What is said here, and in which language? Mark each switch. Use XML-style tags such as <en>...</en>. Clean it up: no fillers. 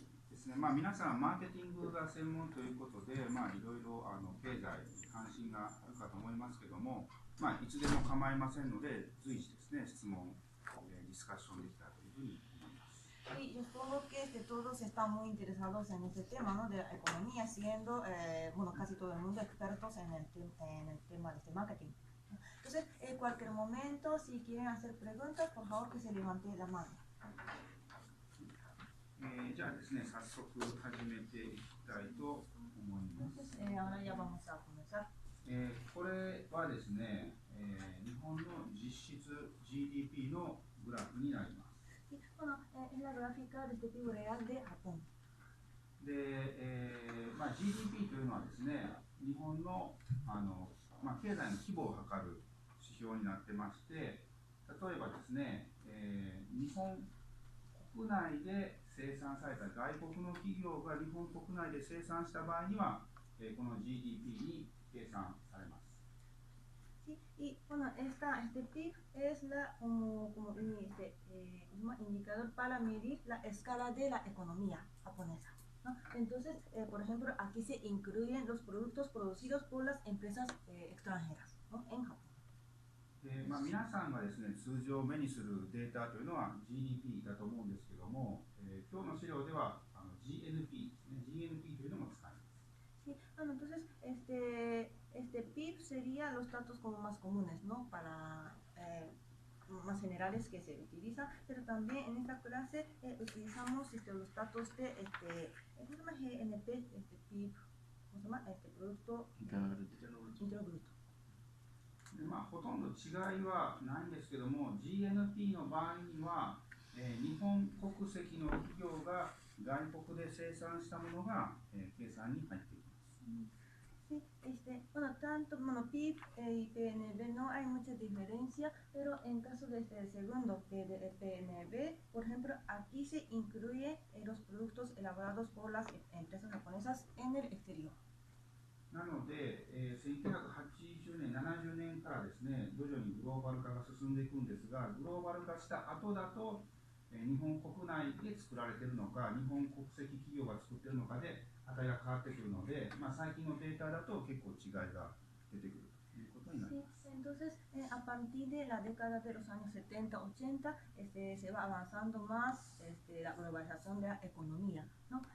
<ja>ですね、皆さんマーケティングが専門ということで、いろいろ経済に関心があるかと思いますけども、いつでも構いませんので、随時ですね、質問、ディスカッションできたらというふうに思います。</ja> <es>Y yo supongo que todos están muy interesados en este tema, ¿no? De la economía, siendo, bueno, casi todo el mundo expertos en el tema de este marketing. Entonces, en cualquier momento, si quieren hacer preguntas, por favor que se levante la mano.</es> <ja>じゃあですね、早速始めていきたいと思います。</ja> <es>Entonces, ahora ya vamos a comenzar.</es> <ja>これはですね、日本の実質 GDP のグラフになります。</ja> <es>Bueno, es la gráfica del PIB real de Japón.</es> <ja>で、GDP というのはですね、日本の、経済の規模を測る指標になってまして、例えばですね、日本国内で生産された外国の企業が日本国内で生産した場合には、この GDP に計算されます。</ja> <es>Sí, y bueno, este PIB es como un indicador para medir la escala de la economía japonesa, ¿no? Entonces, por ejemplo, aquí se incluyen los productos producidos por las empresas extranjeras, ¿no? En Japón.</es> <ja>皆さんがですね、通常目にするデータというのは GDP だと思うんですけども、今日の資料ではGNP ですね、GNP というのも使います。</ja> <es>Sí, bueno, entonces este PIB sería los datos como más comunes, ¿no? Para más generales que se utilizan, pero también en esta clase utilizamos los datos de ¿cómo se llama? GNP, PIB, ¿cómo se llama? Producto Interno Bruto.</es> <ja>ほとんど違いはないんですけども、GNP の場合には、日本国籍の企業が外国で生産したものが、計算に入っています。</ja> <es>Sí, bueno, tanto bueno, PIB y PNB no hay mucha diferencia, pero en caso de el segundo, de PNB, por ejemplo, aquí se incluye los productos elaborados por las empresas japonesas en el exterior.</es> <ja>なので、1980年、70年からですね、徐々にグローバル化が進んでいくんですが、グローバル化した後だと、日本国内で作られているのか、日本国籍企業が作っているのかで、値が変わってくるので、最近のデータだと結構違いが出てくるということになります。</ja> <es>Sí, entonces, a partir de la década de los años 70, 80, se va avanzando más la globalización de la economía, ¿no?</es>